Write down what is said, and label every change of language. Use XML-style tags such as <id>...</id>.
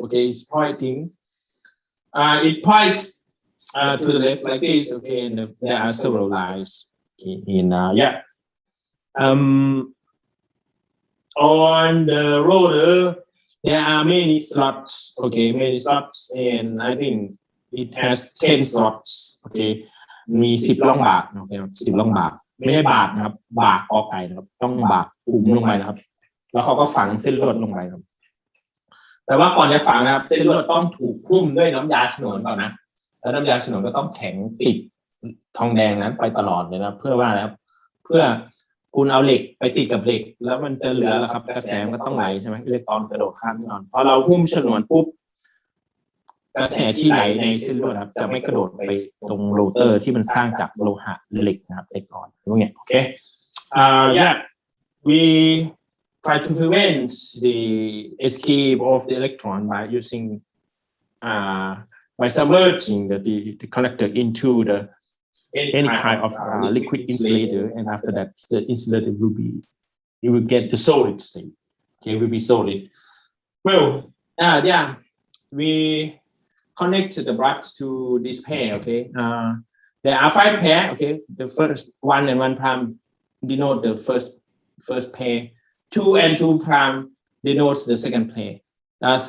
<en>Okay, it's pointing. It points to the left like this. Okay, and there are several lines. Okay, yeah. On the rotor, there are many slots. Okay, many slots, and I think it has 10 slots. Okay.</en> <th>มี10 ร่องบากโอเคครับ10 ร่องบากไม่ใช่บากนะครับบากกอไก่นะครับต้องบากปุ่มลงไปนะครับแล้วเขาก็ฝังเส้นลวดลงไปครับแต่ว่าก่อนจะฝังนะครับเส้นลวดต้องถูกคลุ้มด้วยน้ำยาฉนวนก่อนนะแล้วน้ำยาฉนวนก็ต้องแข็งติดทองแดงนั้นไปตลอดเลยนะเพื่อว่านะครับเพื่อคุณเอาเหล็กไปติดกับเหล็กแล้วมันจะเหลือแล้วครับกระแสมันก็ต้องไหลใช่ไหมอิเล็กตรอนกระโดดข้ามที่นอนพอเราหุ้มฉนวนปุ๊บ กระแสที่ไหลในเส้นลวดครับจะไม่กระโดดไปตรงโรเตอร์ที่มันสร้างจากโลหะเหล็กนะครับเหล็กอ่อนพวกนี้โอเค</th> <en>yeah we try to prevent the escape of the electron by using by submerging the conductor into any kind of liquid insulator, and after that the insulator will get the solid state. Okay, it will be solid. Well, yeah, we connect the brads to this pair. Okay, there are 5 pair. Okay, the first 1 and 1 prime denote the first pair. 2 and 2 prime denotes the second pair.</en>